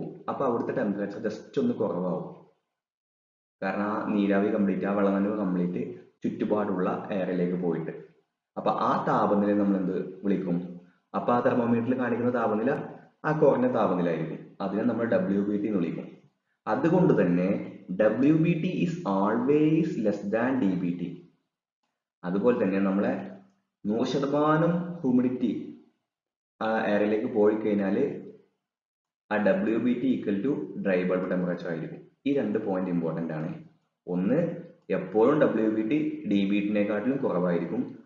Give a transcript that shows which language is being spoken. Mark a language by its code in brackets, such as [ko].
[ml] അപ്പൊ അവിടുത്തെ temperature just ഒന്ന് കുറവാകും. കാരണം ആ നീരാവി കംപ്ലീറ്റ്, ആ വെള്ളനനവ് കംപ്ലീറ്റ് ചുറ്റുപാടുള്ള എയറിലേക്ക് പോയിട്ട്. അപ്പൊ ആ താപനില നമ്മൾ എന്ത് വിളിക്കും, അപ്പൊ ആ തെർമോമീറ്ററിൽ കാണിക്കുന്ന താപനില ആ കുറഞ്ഞ താപനില ആയിരിക്കും. അതിനെ നമ്മൾ WBT എന്ന് വിളിക്കും. അതുകൊണ്ട് തന്നെ [en] WBT is always less than DBT. [ml] അതുപോലെ തന്നെ നമ്മളെ 100% ഹ്യൂമിഡിറ്റി ആ എയറിലേക്ക് പോയി കഴിഞ്ഞാൽ ആ WBT equal to dry bulb temperature ആയിരിക്കും. ഈ 2 പോയിന്റ് ഇമ്പോർട്ടൻ്റ് ആണ്. ഒന്ന്, എപ്പോഴും WBT DBTനെക്കാട്ടിലും കുറവായിരിക്കും.